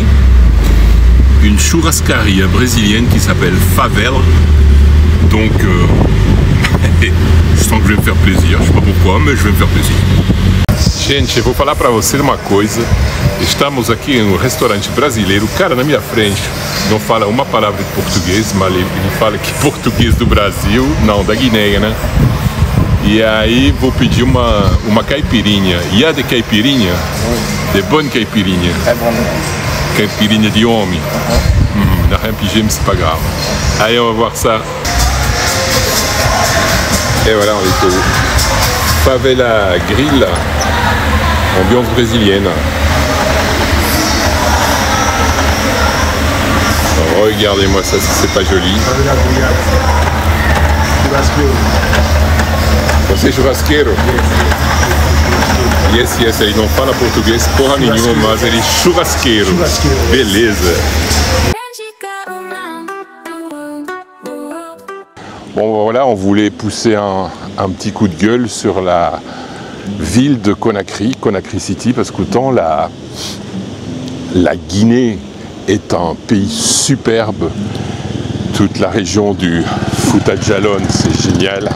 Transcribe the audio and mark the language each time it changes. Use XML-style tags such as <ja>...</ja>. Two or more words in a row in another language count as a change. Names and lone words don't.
<fr>Une churrascaria brésilienne qui s'appelle Favela. Donc, je sens que je vais me faire plaisir. Je sais pas pourquoi, mais je vais me faire plaisir.</fr> <pt>Gente, eu vou falar para vocês uma coisa. Estamos aqui em um restaurante brasileiro. O cara na minha frente não fala uma palavra de português, mas ele fala que português do Brasil, não, da Guiné, né? E aí vou pedir uma caipirinha. E a de caipirinha?</pt> <fr>De bonne</fr> <pt>caipirinha. É bom, né? Caipirinha de homem.</pt> <fr>N'a rien pigé, mais c'est pas grave. Allez, on va voir ça. Et voilà, on est au Favela Grill, ambiance brésilienne. Regardez-moi ça, si c'est pas joli.</fr> <pt>Você é churrasqueiro?</pt> <en>Yes, yes,</en> <pt>ele não fala português porra nenhuma, mas ele é churrasqueiro. Beleza.</pt> <fr>Bon voilà, on voulait pousser un petit coup de gueule sur la ville de Conakry, Conakry City, parce qu'autant la Guinée est un pays superbe, toute la région du Fouta Djallon, c'est génial.</fr>